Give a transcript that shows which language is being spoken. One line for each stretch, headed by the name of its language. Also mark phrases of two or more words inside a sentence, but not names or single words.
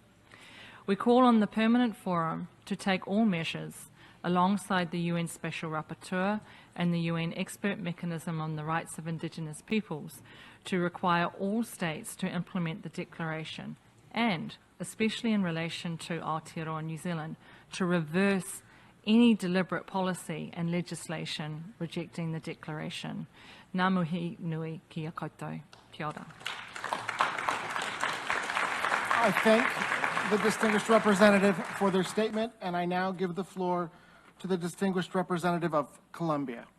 English: We call on the Permanent Forum to take all measures alongside the UN Special Rapporteur and the UN Expert Mechanism on the Rights of Indigenous Peoples to require all states to implement the Declaration and, especially in relation to Aotearoa, New Zealand, to reverse any deliberate policy and legislation rejecting the Declaration.
Māori: Ngā mihi nui ki a koutou. Kia ora.
English: I thank the distinguished representative for their statement, and I now give the floor to the distinguished representative of Colombia.